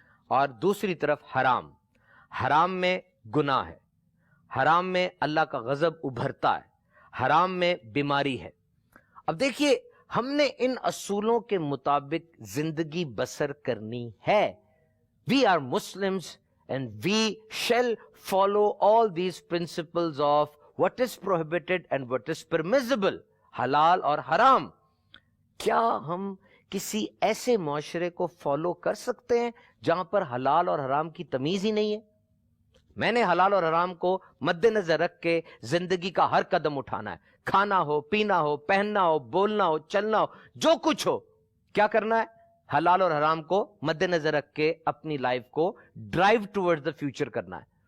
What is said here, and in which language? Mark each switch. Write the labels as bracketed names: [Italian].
[Urdu] اور دوسری طرف حرام, حرام میں گناہ ہے, حرام میں اللہ کا غضب ابھرتا ہے, حرام میں بیماری ہے. اب دیکھیے ہم نے ان اصولوں کے مطابق زندگی بسر کرنی ہے. [English] We are Muslims and we shall follow all these principles of what is prohibited and what is permissible, [Urdu] حلال اور حرام. کیا ہم کسی ایسے معاشرے کو فالو کر سکتے ہیں جہاں پر حلال اور حرام کی تمیز ہی نہیں ہے؟ میں نے حلال اور حرام کو مد نظر رکھ کے زندگی کا ہر قدم اٹھانا ہے. کھانا ہو, پینا ہو, پہننا ہو, بولنا ہو, چلنا ہو, جو کچھ ہو, کیا کرنا ہے؟ حلال اور حرام کو مد نظر رکھ کے اپنی لائف کو ڈرائیو ٹورڈ دا فیوچر کرنا ہے.